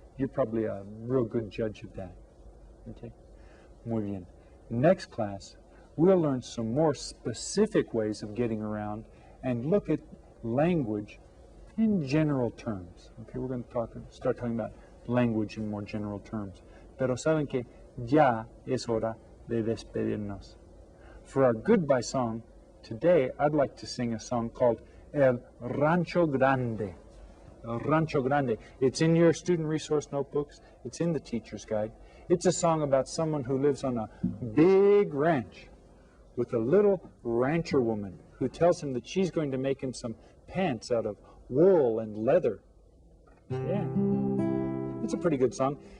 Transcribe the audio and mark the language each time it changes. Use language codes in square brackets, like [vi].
[en] You're probably a real good judge of that. Okay? [es] Muy bien. [en] Next class, we'll learn some more specific ways of getting around and look at language in general terms. Okay, we're going to start talking about language in more general terms. [es] Pero saben que ya es hora de despedirnos. [en] For our goodbye song, today I'd like to sing a song called El Rancho Grande. El Rancho Grande. It's in your student resource notebooks. It's in the teacher's guide. It's a song about someone who lives on a big ranch with a little rancher woman who tells him that she's going to make him some pants out of wool and leather. Yeah. It's a pretty good song.